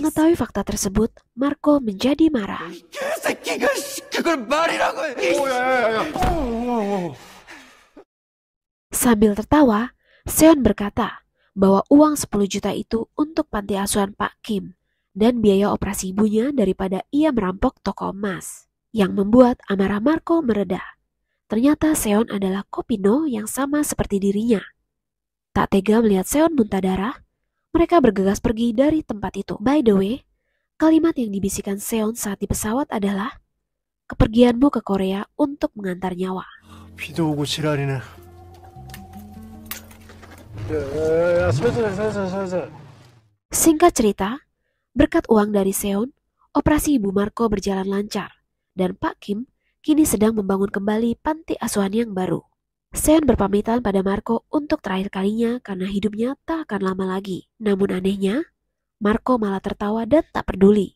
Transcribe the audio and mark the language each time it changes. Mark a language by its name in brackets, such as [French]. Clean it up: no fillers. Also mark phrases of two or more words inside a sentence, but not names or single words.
[Indonesian] Mengetahui fakta tersebut, Marco menjadi marah. Sambil tertawa, Seon berkata bahwa uang 10 juta itu untuk panti asuhan Pak Kim dan biaya operasi ibunya daripada ia merampok toko emas, yang membuat amarah Marco mereda. Ternyata Seon adalah Kopino yang sama seperti dirinya. Tak tega melihat Seon muntah darah, mereka bergegas pergi dari tempat itu. [English] By the way, [Indonesian] kalimat yang dibisikkan Seon saat di pesawat adalah, kepergianmu ke Korea untuk mengantar nyawa. [Korean] 비도 오고 지랄이네. 살살. [Indonesian] Singkat cerita, berkat uang dari Seon, operasi ibu Marco berjalan lancar, dan Pak Kim kini sedang membangun kembali panti asuhan yang baru. Seon berpamitan pada Marco untuk terakhir kalinya karena hidupnya tak akan lama lagi. Namun anehnya, Marco malah tertawa dan tak peduli.